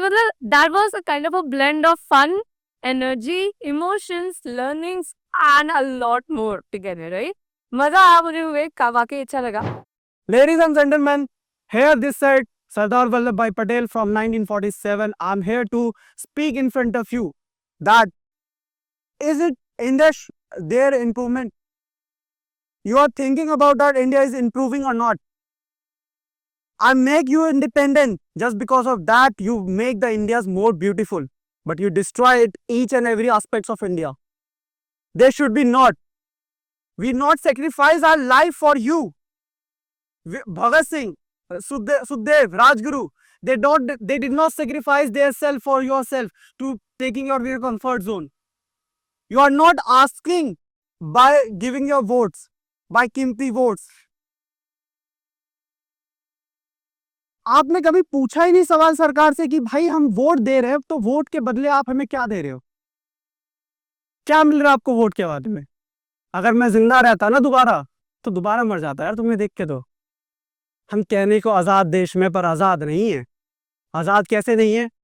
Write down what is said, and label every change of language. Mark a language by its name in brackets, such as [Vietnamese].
[English] मतलब that was a kind of a blend of fun, energy, emotions, learnings, and a lot more together, right? [Hindi] मजा आया मुझे हुए का वाकई अच्छा लगा। [English] Ladies and gentlemen, here this side Sardar Vallabhbhai Patel from 1947. I'm here to speak in front of you that is it India their improvement? You are thinking about that India is improving or not? I make you independent. Just because of that, you make the Indias more beautiful, but you destroy it each and every aspects of India. They should be not. We not sacrifice our life for you. Bhagat Singh, Sukhdev, Rajguru, they did not sacrifice their self for yourself to taking your comfort zone. You are not asking by giving your votes, by कीमती votes. [Hindi] आपने कभी पूछा ही नहीं सवाल सरकार से कि भाई हम वोट दे रहे हैं, तो वोट के बदले आप हमें क्या दे रहे हो? क्या मिल रहा है आपको वोट के बाद में? अगर मैं जिंदा रहता ना दोबारा, तो दोबारा मर जाता यार तुम्हें देख के। तो हम कहने को आज़ाद देश में, पर आज़ाद नहीं है। आज़ाद कैसे नहीं है?